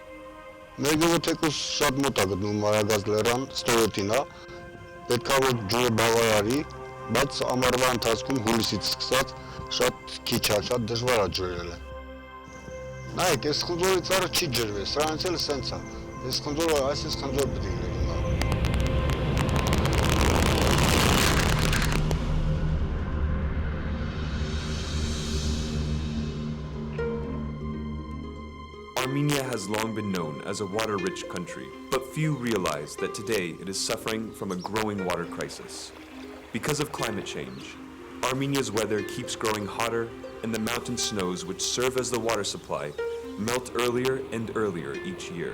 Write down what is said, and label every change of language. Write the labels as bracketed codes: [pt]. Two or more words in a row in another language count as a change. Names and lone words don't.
[hy] Մեգավոթեկուս շատ մոտ է գտնում Մարագազ լեռան, ստորոտինա, պետքա որ ջուրը բավարարի, բայց ամառվա ընթացքում հուլիսից սկսած շատ քիչ է, շատ դժվար է ջրելը։ Նայեք, այս խնձորի ծառը չի ջրվել, սրանից էլ սենց է։ Այս խնձորը, այս խնձոր պետք է լինի։ [en] Armenia has long been known as a water-rich country, but few realize that today it is suffering from a growing water crisis. Because of climate change, Armenia's weather keeps growing hotter, and the mountain snows which serve as the water supply melt earlier and earlier each year.